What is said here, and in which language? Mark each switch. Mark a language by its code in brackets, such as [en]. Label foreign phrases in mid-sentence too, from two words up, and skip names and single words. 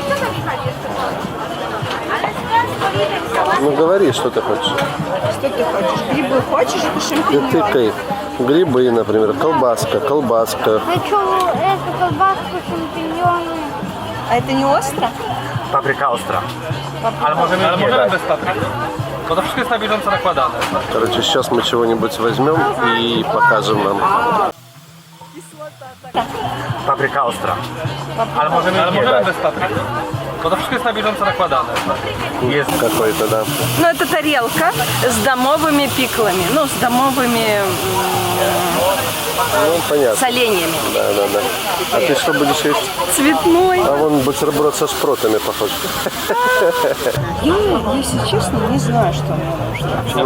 [ru] Ну, говори, что ты хочешь. Что ты хочешь? Грибы хочешь или Ты шампиньоны? тыкай. Грибы, например, колбаска. Хочу эту колбаску, шампиньоны. А это не остро? [pl] Papryka ostra. Ale możemy bez papryki. Bo to wszystko jest na bieżąco nakładane. [ru] Короче, сейчас мы чего-нибудь возьмем и покажем вам. [pl] Papryka ostra. Ale możemy bez papryki. Bo to wszystko jest na bieżąco nakładane. [ru] Есть какой-то, да. Ну, это тарелка с домовыми пиклами. Ну, с домовыми Ну, понятно. соленьями. Да. А ты что будешь есть? Цветной. А вон бутерброд со шпротами похож. Я, если честно, не знаю, что мне нужно.